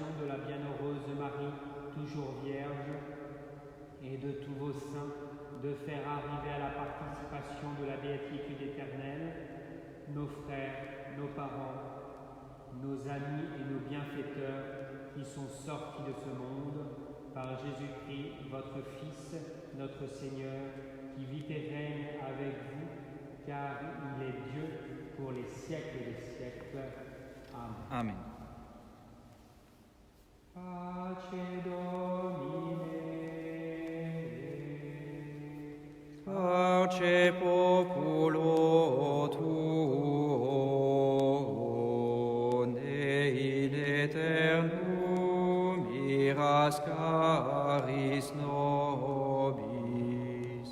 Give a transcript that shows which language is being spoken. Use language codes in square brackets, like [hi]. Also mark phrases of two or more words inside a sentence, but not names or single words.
[fr] de la bienheureuse Marie, toujours vierge, et de tous vos saints, de faire arriver à la participation de la béatitude éternelle nos frères, nos parents, nos amis et nos bienfaiteurs qui sont sortis de ce monde, par Jésus-Christ, votre Fils, notre Seigneur, qui vit et règne avec vous, car il est Dieu pour les siècles des siècles. Amen. Amen. [la] Pace Domine. Pace populo tuo, ne in aeternum iras caris nobis.